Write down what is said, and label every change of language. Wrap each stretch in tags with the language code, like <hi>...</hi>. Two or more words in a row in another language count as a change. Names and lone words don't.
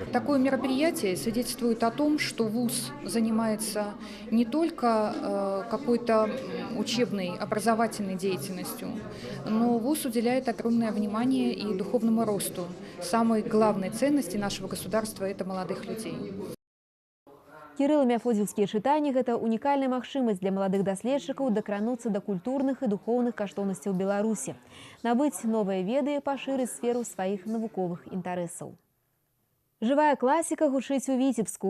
<ru>Такое мероприятие свидетельствует о том, что ВУЗ занимается не только какой-то учебной, образовательной деятельностью, но ВУЗ уделяет огромное внимание и духовному росту. Самой главной ценности нашего государства – это молодых людей.</ru> <be>Кірыла-мефодзіўскія чытанні – гэта унікальная магчымасць для маладых даследчыкаў дакрануцца да культурных і духоўных каштоўнасцяў Беларусі, набыць новыя веды і пашырыць сферу сваіх навуковых інтарэсаў. Жывая класіка гучыць у Віцебску.</be>